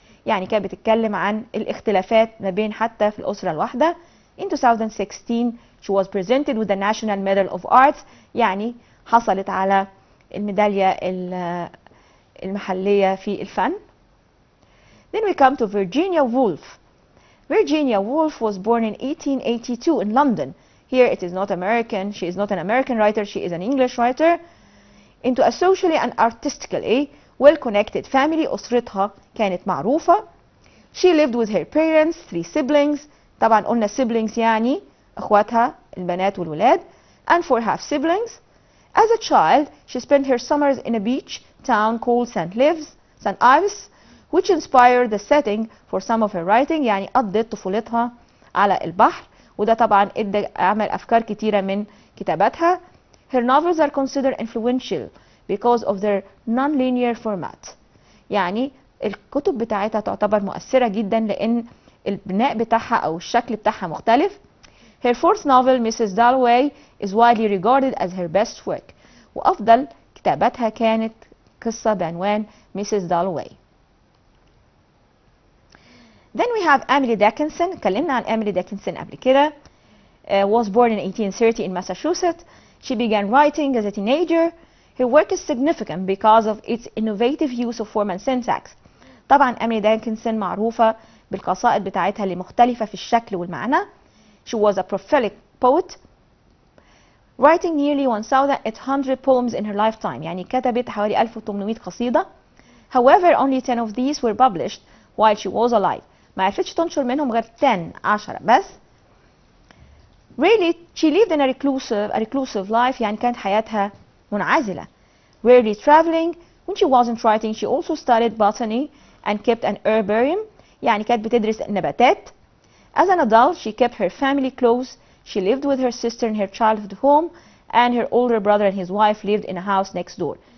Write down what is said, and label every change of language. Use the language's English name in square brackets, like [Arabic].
[Arabic] يعني كانت بتتكلم عن الاختلافات ما بين حتى في الأسرة الواحدة. [English] In 2016 she was presented with the National Medal of Arts. [Arabic] يعني حصلت على الميدالية المحلية في الفن. [English] Then we come to Virginia Woolf. Virginia Woolf was born in 1882 in London. Here it is not American. She is not an American writer. She is an English writer. Into a socially and artistically well-connected family. [Arabic] أسرتها كانت معروفة. [English] She lived with her parents, 3 siblings. [Arabic] طبعا قلنا siblings يعني أخواتها البنات والولاد. [English] And 4 half siblings. As a child, she spent her summers in a beach town called St. Ives, which inspired the setting for some of her writing. [Arabic] يعني قضت طفولتها على البحر وده طبعا ادى عمل أفكار كتيرة من كتاباتها. [English] Her novels are considered influential because of their non-linear format. [Arabic] يعني الكتب بتاعتها تعتبر مؤثرة جدا لأن البناء بتاعها أو الشكل بتاعها مختلف. [English] Her 4th novel, Mrs. Dalloway, is widely regarded as her best work. [Arabic] وأفضل كتاباتها كانت قصة بعنوان Mrs. Dalloway. [English] Then we have Emily Dickinson. [Arabic] اتكلمنا عن Emily Dickinson قبل كده. [English] Was born in 1830 in Massachusetts. She began writing as a teenager. Her work is significant because of its innovative use of form and syntax. [Arabic] طبعا Emily Dickinson معروفة بالقصائد بتاعتها اللي مختلفة في الشكل والمعنى. [English] She was a prolific poet, writing nearly 1,800 poems in her lifetime. [Arabic] يعني كتبت حوالي 1800 قصيدة. [English] However, only 10 of these were published while she was alive. [Arabic] ما عرفتش تنشر منهم غير 10 بس. [English] Really, she lived in a reclusive life. [Arabic] يعني كانت حياتها منعزلة. [English] Rarely traveling. When she wasn't writing, she also studied botany and kept an herbarium. [Arabic] يعني كانت بتدرس النباتات. [English] As an adult, she kept her family close. She lived with her sister in her childhood home, and her older brother and his wife lived in a house next door.